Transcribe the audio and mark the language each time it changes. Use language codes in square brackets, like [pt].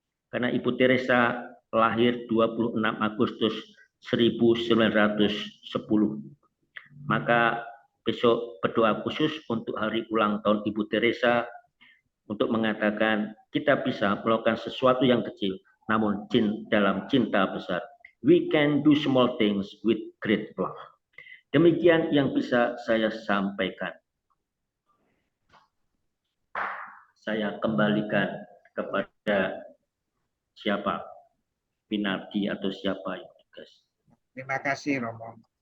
[id] Karena Ibu Teresa lahir 26 Agustus 1910. Maka besok berdoa khusus untuk hari ulang tahun Ibu Teresa, untuk mengatakan kita bisa melakukan sesuatu yang kecil, namun dalam cinta besar. [en] We can do small things with great love. [id] Demikian yang bisa saya sampaikan. Saya kembalikan kepada siapa? Pinardi atau siapa yang tugas. Terima kasih Romo.